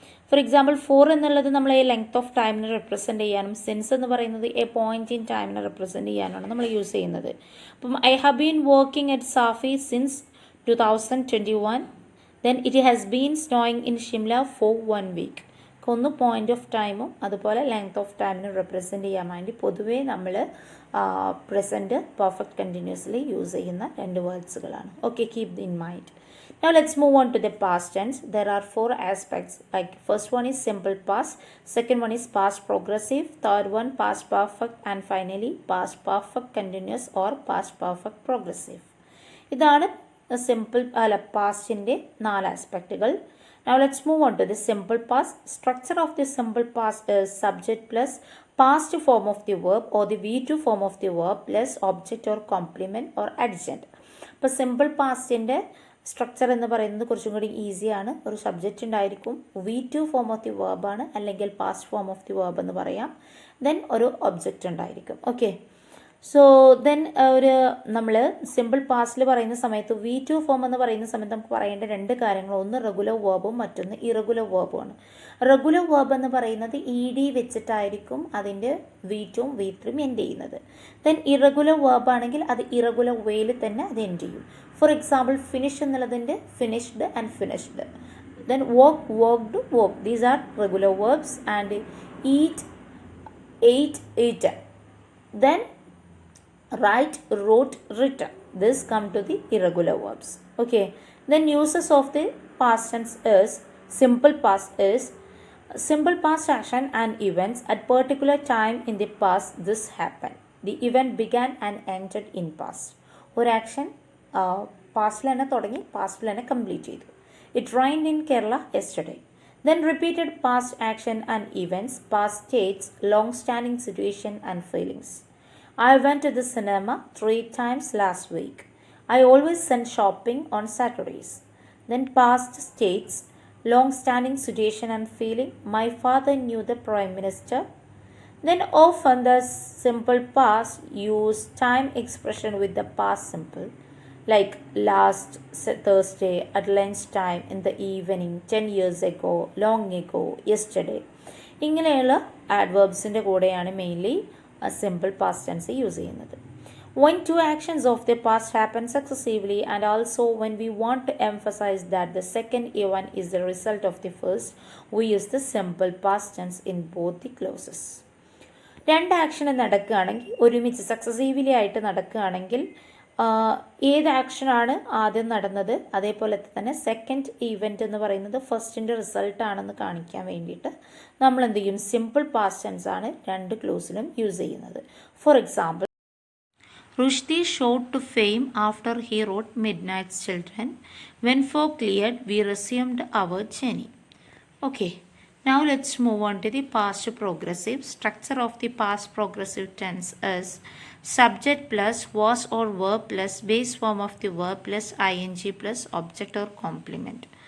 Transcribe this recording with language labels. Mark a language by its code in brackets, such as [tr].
[ml] For example, four എന്നുള്ളത് നമ്മൾ A length of ടൈമിനെ represent ചെയ്യാനും സിൻസ് എന്ന് പറയുന്നത് എ പോയിന്റ് ഇൻ ടൈമിനെ റെപ്രസെൻറ്റ് ചെയ്യാനാണ് നമ്മൾ യൂസ് ചെയ്യുന്നത്. അപ്പം [en] I have been working at Safi since 2021. Then it has been snowing in Shimla for 1 week. [ml] ഒന്ന് പോയിന്റ് ഓഫ് ടൈമും അതുപോലെ ലെങ്ത് ഓഫ് ടൈമിനും റെപ്രസെൻറ്റ് ചെയ്യാൻ വേണ്ടി പൊതുവേ നമ്മൾ പ്രസൻറ്റ് പെർഫെക്റ്റ് കണ്ടിന്യൂസ്ലി യൂസ് ചെയ്യുന്ന 2 വേർഡ്സുകളാണ്. [en] Okay, keep in mind. Now let's move on to the past tense. There are 4 aspects. Like first one is simple past, second one is past progressive, third one past perfect, and finally past perfect continuous or past perfect progressive. [ml] ഇതാണ് simple പാസ്റ്റിൻ്റെ 4 ആസ്പെക്റ്റുകൾ. [en] Now let's move on to the simple past. Structure of the simple past is subject plus past form of the verb or the V2 form of the verb plus object or complement or adjunct. [ml] അപ്പോൾ simple പാസ്റ്റിൻ്റെ structure എന്ന് പറയുന്നത് കുറച്ചും കൂടി ഈസിയാണ്. ഒരു subject ഉണ്ടായിരിക്കും, V2 form of the വേർബാണ് അല്ലെങ്കിൽ past form of the verb എന്ന് പറയാം, ദെൻ ഒരു ഒബ്ജക്റ്റ് ഉണ്ടായിരിക്കും. ഓക്കെ, സോ ദെൻ നമ്മൾ സിമ്പിൾ പാസ്റ്റിൽ പറയുന്ന സമയത്ത് V2 ഫോം എന്ന് പറയുന്ന സമയത്ത് നമുക്ക് പറയേണ്ട 2 കാര്യങ്ങൾ, ഒന്ന് റെഗുലർ വേർബും മറ്റൊന്ന് ഇറഗുലർ വേർബുമാണ്. റെഗുലർ വേർബ് എന്ന് പറയുന്നത് ED വെച്ചിട്ടായിരിക്കും അതിൻ്റെ V2ഉം V3ഉം എൻഡ് ചെയ്യുന്നത്. ദെൻ ഇറഗുലർ വേർബ് ആണെങ്കിൽ അത് ഇറഗുലർ വേയിൽ തന്നെ അത് എൻഡ് ചെയ്യും. [en] for example finish [ml] എന്നുള്ളതിൻ്റെ [en] Finished and finished, then work, worked, work. These are regular verbs. And eat, ate, eaten. Then write, wrote, written. This come to the irregular verbs. Okay, then uses of the past tense is simple past is simple past action and events at particular time in the past this happened. The event began and ended in past. [ml] ഒരു action പാസ്റ്റിൽ തന്നെ തുടങ്ങി പാസ്റ്റിൽ തന്നെ complete ചെയ്തു. [en] It rained in Kerala yesterday. Then repeated past action and events, past states, long standing situation and feelings. I went to the cinema 3 times last week. I always send shopping on Saturdays. Then past states, long-standing situation and feeling. My father knew the Prime Minister. Then often the simple past use time expression with the past simple. Like last Thursday, at lunchtime, in the evening, 10 years ago, long ago, yesterday. [ml] ഇങ്ങനെയുള്ള ആഡ്വേർബ്സിൻ്റെ കൂടെയാണ് mainly simple past tense use ചെയ്യുന്നത്. [en] When 2 actions of the past happen successively and also when we want to emphasize that the second event is the result of the first, we use the simple past tense in both the clauses. [ml] 2 action നടക്കുകയാണെങ്കിൽ, ഒരുമിച്ച് successively ആയിട്ട് നടക്കുകയാണെങ്കിൽ ഏത് ആക്ഷനാണ് ആദ്യം നടന്നത്, അതേപോലെ തന്നെ second event എന്ന് പറയുന്നത് ഫസ്റ്റിൻ്റെ റിസൾട്ടാണെന്ന് കാണിക്കാൻ വേണ്ടിയിട്ട് നമ്മൾ എന്ത് ചെയ്യും, സിമ്പിൾ പാസ്റ്റ് ടെൻസ് ആണ് 2 ക്ലോസിലും യൂസ് ചെയ്യുന്നത്. [en] For example, Rushdie shot to fame after he wrote Midnight's Children. When fog cleared, we resumed our journey. Okay, now let's move on to the past progressive. Structure of the past progressive tense is subject plus was or were plus base form of the verb plus ing plus object or complement.